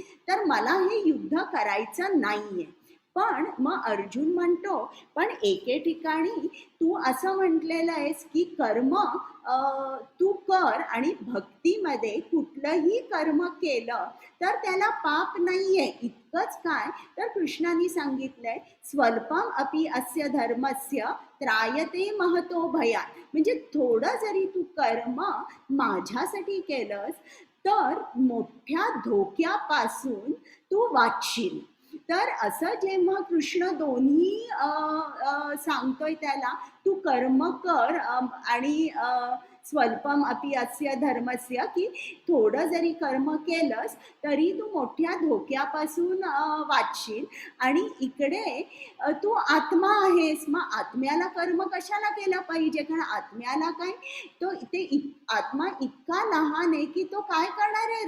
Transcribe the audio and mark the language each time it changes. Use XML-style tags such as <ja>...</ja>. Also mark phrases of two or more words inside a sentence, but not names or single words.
<mr>तर मला हे युद्ध करायचं नाहीये. पण मग अर्जुन म्हणतो, पण एके ठिकाणी तू असं म्हटलेलं आहेस की कर्म तू कर आणि भक्तीमध्ये कुठलंही कर्म केलं तर त्याला पाप नाहीये. इतकंच काय, तर कृष्णाने सांगितलंय</mr> <sa>स्वल्पम अपि अस्य धर्मस्य त्रायते महतो भयात.</sa> <mr>म्हणजे थोडं जरी तू कर्म माझ्यासाठी केलंस तर मोठ्या धोक्यापासून तू वाचशील. तर असं जेव्हा कृष्ण दोन्ही सांगतोय त्याला, तू कर्म कर आणि</mr> <sa>स्वल्पम अपि अस्य धर्मस्य,</sa> <mr>की थोडं जरी कर्म केलंस तरी तू मोठ्या धोक्यापासून वाचशील. आणि इकडे तू आत्मा आहेस, मग आत्म्याला कर्म कशाला केलं पाहिजे? कारण आत्म्याला काय, तो आत्मा इतका लहान आहे की तो काय करणार आहे?</mr>